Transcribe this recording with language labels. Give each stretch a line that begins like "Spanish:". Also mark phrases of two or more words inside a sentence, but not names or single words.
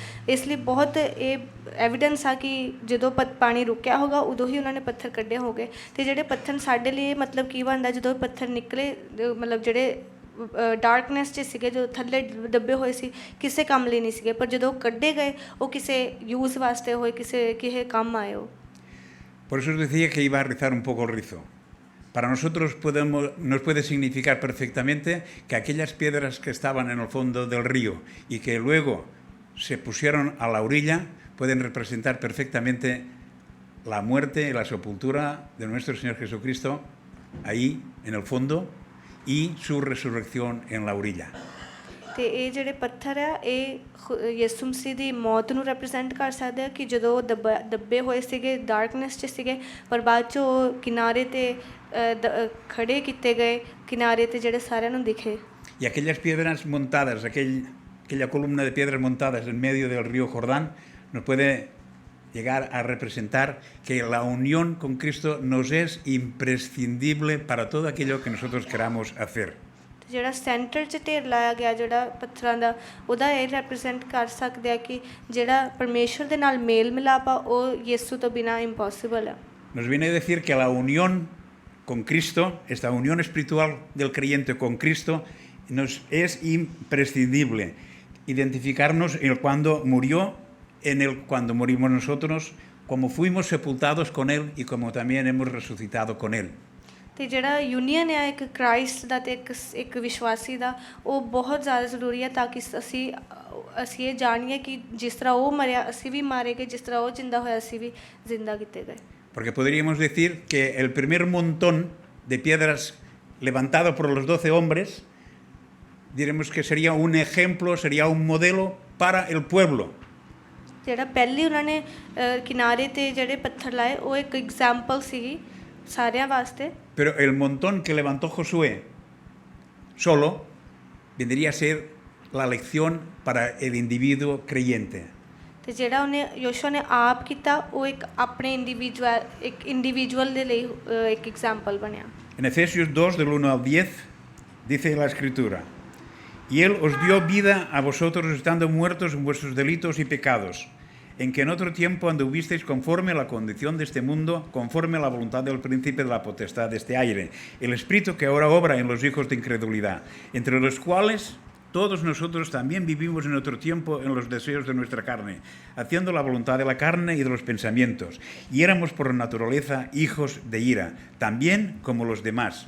Punjabi: ਇਸ ਲਈ ਬਹੁਤ ਇਹ ਐਵੀਡੈਂਸ ਆ ਕਿ ਜਦੋਂ ਪਾਣੀ ਰੁਕਿਆ ਹੋਗਾ ਉਦੋਂ ਹੀ ਉਹਨਾਂ ਨੇ ਪੱਥਰ ਕੱਢੇ ਹੋਗੇ। ਅਤੇ ਜਿਹੜੇ ਪੱਥਰ ਸਾਡੇ ਲਈ ਮਤਲਬ ਕੀ ਬਣਦਾ, ਜਦੋਂ ਪੱਥਰ ਨਿਕਲੇ, ਮਤਲਬ ਜਿਹੜੇ ਡਾਰਕਨੈਸ 'ਚ ਸੀਗੇ, ਜੋ ਥੱਲੇ ਦੱਬੇ ਹੋਏ ਸੀ, ਕਿਸੇ ਕੰਮ ਲਈ ਨਹੀਂ ਸੀਗੇ, ਪਰ ਜਦੋਂ ਕੱਢੇ ਗਏ ਉਹ ਕਿਸੇ ਯੂਜ਼ ਵਾਸਤੇ ਹੋਏ, ਕਿਸੇ ਕੰਮ ਆਏ ਉਹ।
Spanish: Por eso os decía que iba a rizar un poco el rizo. Para nosotros nos puede significar perfectamente que aquellas piedras que estaban en el fondo del río y que luego se pusieron a la orilla pueden representar perfectamente la muerte y la sepultura de nuestro Señor Jesucristo ahí en el fondo y su resurrección en la orilla.
Punjabi: ਅਤੇ ਇਹ ਜਿਹੜੇ ਪੱਥਰ ਆ ਇਹ ਯਿਸੂ ਮਸੀਹ ਦੀ ਮੌਤ ਨੂੰ ਰੈਪਰੈਜ਼ੈਂਟ ਕਰ ਸਕਦੇ ਆ ਕਿ ਜਦੋਂ ਉਹ ਦੱਬੇ ਹੋਏ ਸੀਗੇ, ਡਾਰਕਨੈਸ 'ਚ ਸੀਗੇ, ਪਰ ਬਾਅਦ 'ਚ ਉਹ ਕਿਨਾਰੇ 'ਤੇ ਖੜੇ ਕੀਤੇ ਗਏ, ਕਿਨਾਰੇ 'ਤੇ ਜਿਹੜੇ ਸਾਰਿਆਂ ਨੂੰ ਦਿਖੇ।
Spanish: Y aquellas piedras montadas, aquella columna de piedras montadas en medio del río Jordán nos puede llegar a representar que la unión con Cristo nos es imprescindible para todo aquello que nosotros queramos hacer.
Punjabi: ਜਿਹੜਾ ਸੈਂਟਰ 'ਚ ਢੇਰ ਲਾਇਆ ਗਿਆ ਜਿਹੜਾ ਪੱਥਰਾਂ ਦਾ, ਉਹਦਾ ਇਹ ਰੈਪਰੈਜ਼ੈਂਟ ਕਰ ਸਕਦੇ ਆ ਕਿ ਜਿਹੜਾ ਪਰਮੇਸ਼ਰ ਦੇ ਨਾਲ ਮੇਲ ਮਿਲਾਪ ਆ ਉਹ ਯਿਸੂ ਤੋਂ ਬਿਨਾਂ ਇੰਪੋਸੀਬਲ ਆ।
Spanish: Nos viene a decir que la unión con Cristo, esta unión espiritual del creyente con Cristo, nos es imprescindible. Identificarnos en el cuando murió, en el cuando morimos nosotros, como fuimos sepultados con Él y como también hemos resucitado con Él.
Punjabi: ਤੇ ਜਿਹੜਾ ਯੂਨੀਅਨ ਹੈ ਇੱਕ ਕ੍ਰਾਈਸਟ ਦਾ ਤੇ ਇੱਕ ਵਿਸ਼ਵਾਸੀ ਦਾ ਉਹ ਬਹੁਤ ਜ਼ਿਆਦਾ ਜ਼ਰੂਰੀ ਹੈ ਤਾਂ ਕਿ ਅਸੀਂ ਇਹ ਜਾਣੀਏ ਕਿ ਜਿਸ ਤਰ੍ਹਾਂ ਉਹ ਮਰਿਆ ਅਸੀਂ ਵੀ ਮਾਰੇ ਗਏ, ਜਿਸ ਤਰ੍ਹਾਂ ਉਹ ਜਿੰਦਾ ਹੋਇਆ ਅਸੀਂ ਵੀ ਜ਼ਿੰਦਾ ਕੀਤੇ ਗਏ.
Spanish: Porque podríamos decir que el primer montón de piedras levantado por los 12 hombres, diremos que sería un ejemplo, sería un modelo para el pueblo.
Punjabi: ਜਿਹੜਾ ਪਹਿਲੀ ਉਹਨਾਂ ਨੇ ਕਿਨਾਰੇ ਤੇ ਜਿਹੜੇ ਪੱਥਰ ਲਾਏ ਉਹ ਇੱਕ ਐਗਜ਼ਾਮਪਲ ਸੀਗੀ ਸਾਰਿਆਂ ਵਾਸਤੇ.
Spanish: Pero el montón que levantó Josué solo vendría a ser la lección para el individuo creyente.
Punjabi: ਤੇ ਜਿਹੜਾ ਉਹਨੇ ਯੋਸ਼ੂਆ ਨੇ ਆਪ ਕੀਤਾ ਉਹ ਇੱਕ ਆਪਣੇ ਇੰਡੀਵਿਜੂਅਲ ਦੇ ਲਈ ਇੱਕ ਐਗਜ਼ਾਮਪਲ ਬਣਿਆ.
Spanish: En Efesios 2, del 1 al 10, dice la Escritura: Y Él os dio vida a vosotros estando muertos en vuestros delitos y pecados, en que en otro tiempo anduvisteis conforme a la condición de este mundo, conforme a la voluntad del príncipe de la potestad de este aire, el espíritu que ahora obra en los hijos de incredulidad, entre los cuales todos nosotros también vivimos en otro tiempo en los deseos de nuestra carne, haciendo la voluntad de la carne y de los pensamientos, y éramos por naturaleza hijos de ira, también como los demás.